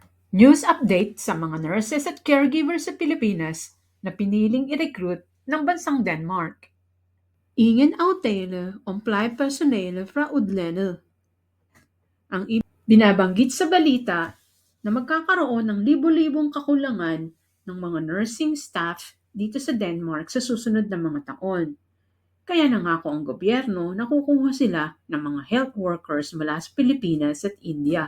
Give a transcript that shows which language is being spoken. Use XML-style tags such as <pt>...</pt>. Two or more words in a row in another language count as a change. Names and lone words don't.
<en>News update</en> <tl>sa mga nurses at caregivers sa Pilipinas na piniling i-recruit ng bansang Denmark.</tl> <da>Ingen aftale om plejepersonale fra udlandet.</da> <tl>Binabanggit sa balita na magkakaroon ng libo-libong kakulangan ng mga</tl> <en>nursing staff</en> <tl>dito sa Denmark sa susunod na mga taon. Kaya nangako ang gobyerno na kukuha sila ng mga</tl> <en>health workers</en> <tl>mula sa Pilipinas at India.</tl>